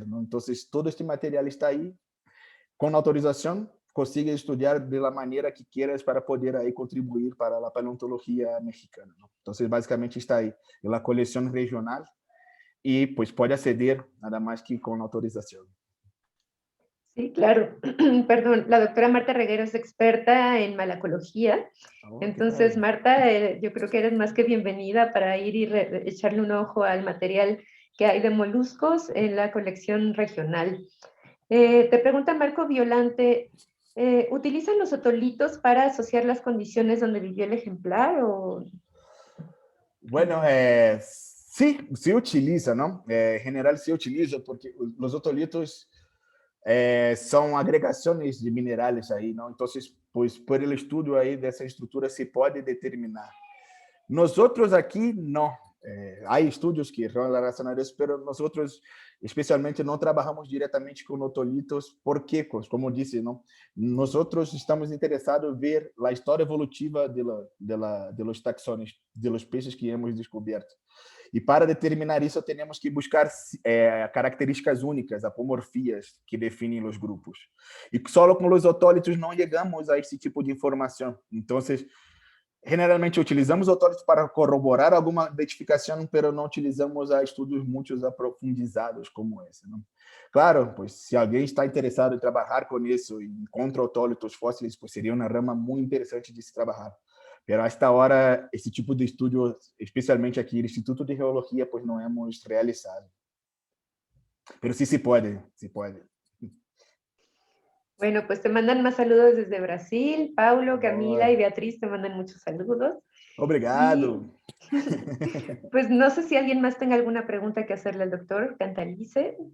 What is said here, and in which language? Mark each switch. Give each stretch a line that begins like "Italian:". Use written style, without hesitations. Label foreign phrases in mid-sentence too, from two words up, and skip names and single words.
Portuguese: Então, todo este material está aí. Com autorização, consiga estudar da maneira
Spanish: que quieras
Portuguese: para poder aí contribuir para a paleontologia mexicana. Então, basicamente está aí na coleção regional e, pues, pode aceder nada mais que com autorização.
Spanish: Sí, claro. Perdón, la doctora Marta Reguero es experta en malacología. Entonces, Marta, yo creo que eres más que bienvenida para ir y echarle un ojo al material que hay de moluscos en la colección regional. Te pregunta Marco Violante, ¿utilizan los otolitos para asociar las condiciones donde vivió el ejemplar? O... Bueno, sí, se utiliza, ¿no? En general se utiliza porque los otolitos
Portuguese: são agregações de minerais aí, não? Então, pois,
Spanish: por el
Portuguese: estudo aí dessa estrutura se pode determinar. Nós outros aqui não. Há estudos que são relacionados, mas nós outros, especialmente, não trabalhamos diretamente com otolitos, porque, como disse, não? Nós outros estamos interessados em ver a história evolutiva
Spanish: de los taxones, de los
Portuguese: peixes
Spanish: que hemos
Portuguese: descoberto. E para determinar isso, temos que buscar características únicas, apomorfias, que definem os grupos. E só com os otólitos não chegamos a esse tipo de informação. Então, generalmente utilizamos otólitos para corroborar alguma identificação, mas não utilizamos estudos muito aprofundizados como esse. Não? Claro, pois, se alguém está interessado em trabalhar com isso e encontra otólitos fósseis, pois seria uma rama muito interessante de se trabalhar.
Spanish: Pero a esta hora,
Portuguese: esse tipo de estudo, especialmente aqui no Instituto de Geologia, pues não hemos realizado.
Spanish: Pero sí se puede, se puede. Bueno, pues te mandan más saludos desde Brasil. Paulo, Camila y Beatriz te mandan muchos saludos.
Portuguese: Obrigado.
Spanish: Pues no sé si alguien más tenga alguna pregunta que hacerle al doctor Cantalice.